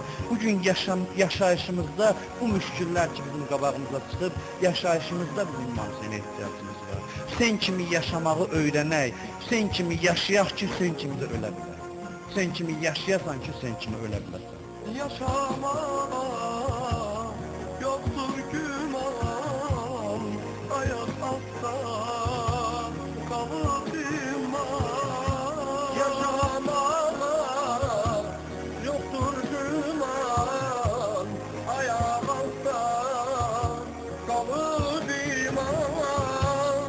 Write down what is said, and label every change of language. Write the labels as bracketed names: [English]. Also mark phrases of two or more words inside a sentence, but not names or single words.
[Azerbaijani] Bugün yaşayışımızda bu müşküllər ki, bizim qabağımıza çıxıb, yaşayışımızda bizim İmam Hüseynə ehtiyacımız var. Hüseyn kimi yaşamağı öyrənək, Hüseyn kimi yaşayaq ki, Hüseyn kimi də ölə bilər. Hüseyn kimi yaşayasan ki, Hüseyn kimi ölə bilərsən. [Turkish] Yaşamağa yoktur güman, ayak altta kalır iman. Yaşamağa yoktur güman, ayak altta kalır iman.